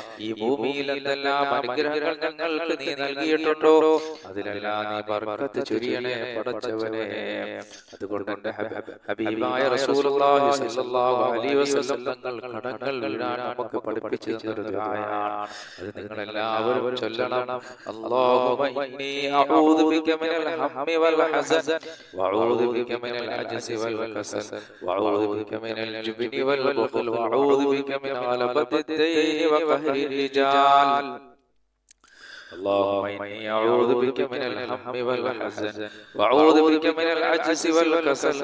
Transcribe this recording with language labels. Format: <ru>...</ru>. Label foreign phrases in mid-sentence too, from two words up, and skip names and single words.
<ml>ഈ ഭൂമിയിൽ എന്തെല്ലാം അനുഗ്രഹങ്ങൾ ഞങ്ങൾക്ക് നീ നൽകിയിട്ടുണ്ടോ അതിലെല്ലാം നീ ബർക്കത്ത് ചൊരിയണേ പടച്ചവനെ. അതുകൊണ്ട് എന്റെ ഹബീബായ റസൂലുള്ളാഹി</ml> <ar>صلى الله عليه وسلم</ar> <ml>തങ്ങൾ കടങ്ങൾ വീഴാൻ നമുക്ക് പഠിപ്പിച്ചു തന്നൊരു ദുആയാണ്. അത് നിങ്ങൾ എല്ലാവരും ചൊല്ലണം.</ml> <ar>اللهم إني أعوذ بك من الهم والحزن وأعوذ بك من العجز والكسل وأعوذ بك من الجبن والبخل وأعوذ بك من غلبة الدين وقهر الرجال اللهم إني أعوذ بك من الهم والحزن وأعوذ بك من العجز والكسل</ar>